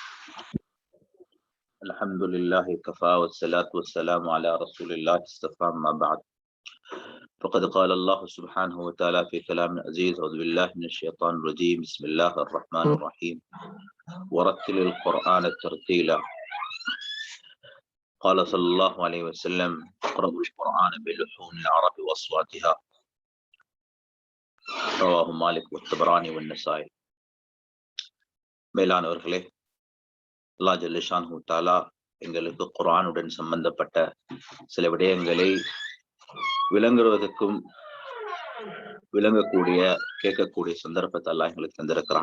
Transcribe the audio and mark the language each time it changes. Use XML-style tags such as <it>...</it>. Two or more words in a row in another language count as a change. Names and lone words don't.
<ar>الحمد لله كفى والصلاة والسلام على رسول الله اصطفى ما بعد فقد قال الله سبحانه وتعالى في كلام عزيز أعوذ بالله من الشيطان الرجيم بسم الله الرحمن الرحيم ورتل القرآن ترتيلا قال صلى الله عليه وسلم اقرأوا القرآن بلحون العرب وأصواتها رواه مالك والطبراني والنسائي.</ar> <ta>மேலானவர்களே, அல்லாஹ்</ta> <ar>جل شأنه تعالى</ar> <ta>எங்களுக்கு குர்ஆனுடன் சம்பந்தப்பட்ட சில விடயங்களை விளங்குவதற்கும் விளங்கக்கூடிய கேட்கக்கூடிய சந்தர்ப்பத்தை அல்லாஹ் எங்களுக்கு தந்திருக்கிறான்.</ta>